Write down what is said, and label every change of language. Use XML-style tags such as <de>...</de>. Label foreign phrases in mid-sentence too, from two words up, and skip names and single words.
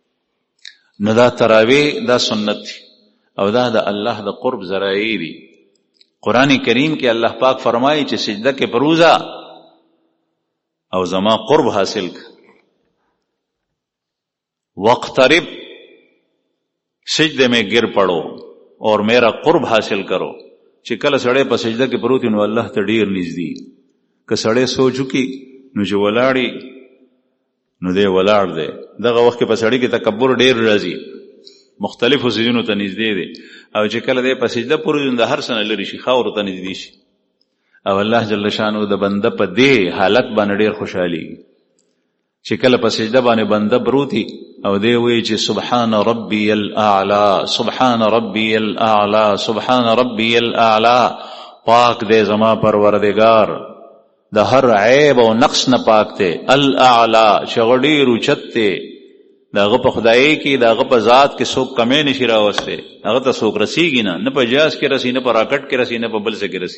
<ps>نو دا تراویح دا سنت دی او دا د الله د قرب ذرایع دي. قرآن کریم کې الله پاک فرمایي چې سجده کې پروزا او زما قرب حاصل کړه.</ps> <ur>وقترب سجدے میں گر پڑو اور میرا قرب حاصل کرو.</ur> <ps>چې کله سړی په سجده کې پروت نو الله ته ډیر نږدې. که سړی سوچ وکړي نو چې ولاړی نو دی ولاړ دی. دغه وخت کې په سړی کې تکبر ډیر راځي، مختلفو سجدونو ته نږدې دی. او چې کله دی په سجده پروت نو د هر څه نه لرې شي، خاورو ته نږدې شي. او</ps> <ar>الله جل شانه</ar> <ps>د بنده په دې حالت باندې ډیر خوشحالي چې کله په سجده باندې بنده پروتي او دی وی چې</ps> <ar>سبحان ربی الاعلى سبحان ربی الاعلى سبحان ربی الاعلى،</ar> <ps>پاک دے زما پروردگار د هر عیب او نقص نه پاک تے، الاعلى شغړی روچت تے. داغه په خدای کې داغه په ذات کې څوک کمې نشي راوسته، هغه ته څوک رسیږي نه په جاز کې رسی، نه په راکټ کې رسی، نه په بل څه کې رسی.</ps>